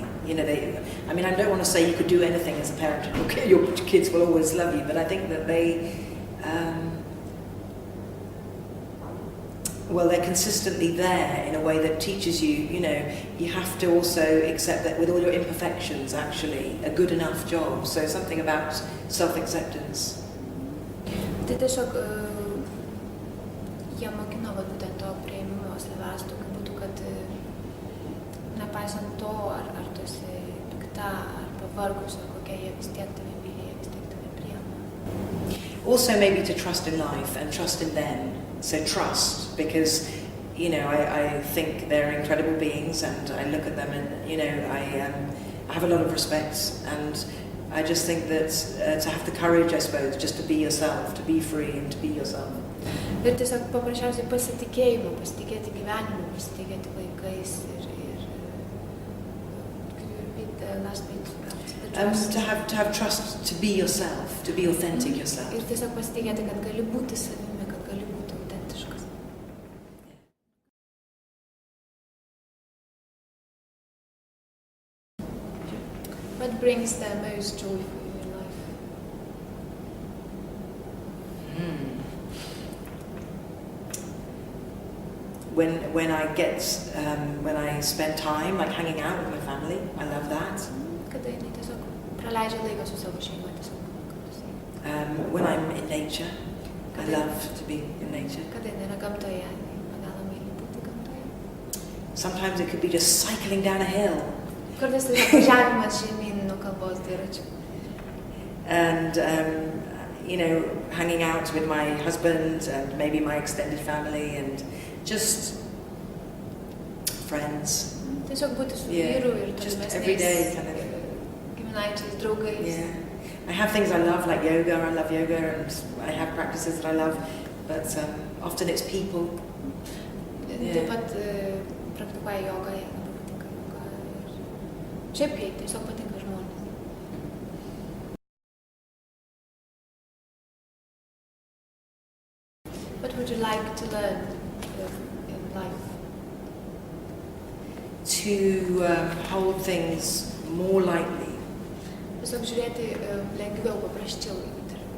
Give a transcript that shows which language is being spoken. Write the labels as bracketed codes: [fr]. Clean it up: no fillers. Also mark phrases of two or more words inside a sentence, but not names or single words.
[en] I don't want to say you could do anything as a parent, your kids will always love you, but I think that they're consistently there in a way that teaches you, you have to also accept that with all your imperfections, actually, a good enough job. So something about self-acceptance. [lt] Tai tiesiog jie mokino būtent to priėmimo savęs, tokiu būdu, kad nepaisant to, ar tu esi pikta, ar pavargus, ar kokia, jie vis tiek tave myli, jie vis tiek tave priėma. [en] Also maybe to trust in life and trust in them. So trust, because, I think they're incredible beings, and I look at them and, I have a lot of respect, and I just think that to have the courage, I suppose, just to be yourself, to be free and to be yourself. [lt] Ir tiesiog paprasčiausiai pasitikėti gyvenimu, pasitikėti vaikais ir [en] to have trust, to be yourself, to be authentic yourself. [lt] Ir tiesiog pasitikėti, kad gali būti savimi, kad gali būti autentiškas. [en] What brings the most joy for you in life? When I spend time like hanging out with my family, I love that. [lt] Kada jinai tiesiog praleidžia laiką su savo šeima, tiesiog. [en] When I'm in nature, I love to be in nature. [lt] Kada jinai yra gamtoje, be galo myli būti gamtoje. [en] Sometimes it could be just cycling down a hill. [lt] Kartais tai važiavimas žemyn nuo kalbos dviračiu. [en] And hanging out with my husband and maybe my extended family and just friends. [lt] Tiesiog būti su vyru ir [en] just every day kind of [lt] giminaičiais, draugais. [en] Yeah. I have things I love yoga, and I have practices that I love, but often it's people. [lt] Taip pat praktikuoja jogą, jai labai patinka joga. Šiaip jai tiesiog patinka žmonės. [en] What would you like to learn in life? To hold things more lightly. [lt] Tiesiog žiūrėti lengviau, paprasčiau į dalykus.